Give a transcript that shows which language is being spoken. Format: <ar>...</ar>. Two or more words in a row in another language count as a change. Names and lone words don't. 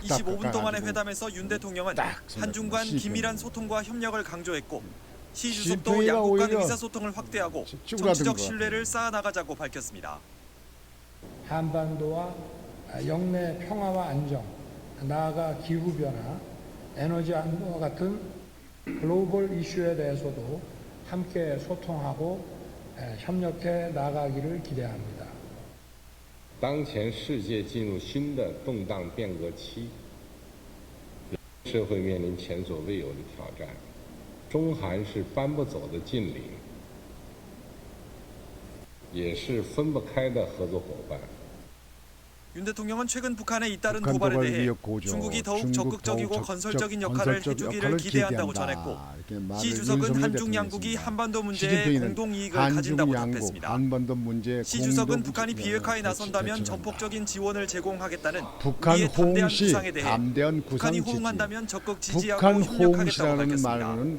<ko>25분 동안의 회담에서 윤 대통령은 한중 간 긴밀한 소통과 협력을 강조했고, 시 주석도 양국 간 의사소통을 확대하고 정치적 신뢰를 쌓아나가자고 밝혔습니다. 한반도와 영내 평화와 안정, 나아가 기후변화, 에너지 안보와 같은 글로벌 이슈에 대해서도 함께 소통하고 협력해 나가기를 기대합니다.</ko> <zh>当前世界进入新的动荡变革期，社会面临前所未有的挑战，中韩是搬不走的近邻，也是分不开的合作伙伴。</zh> <ko>윤 대통령은 최근 북한에 잇따른 도발에 대해 중국이 더욱 적극적이고 건설적인 역할을 해주기를 기대한다고 전했고, 시 주석은 한중 양국이 한반도 문제에 공동 이익을 가진다고 답했습니다. 시 주석은 북한이 비핵화에 나선다면 전폭적인 지원을 제공하겠다는 이에 담대한 구상에 대해 북한이 호응한다면 적극 지지하고 협력하겠다고 밝혔습니다.</ko>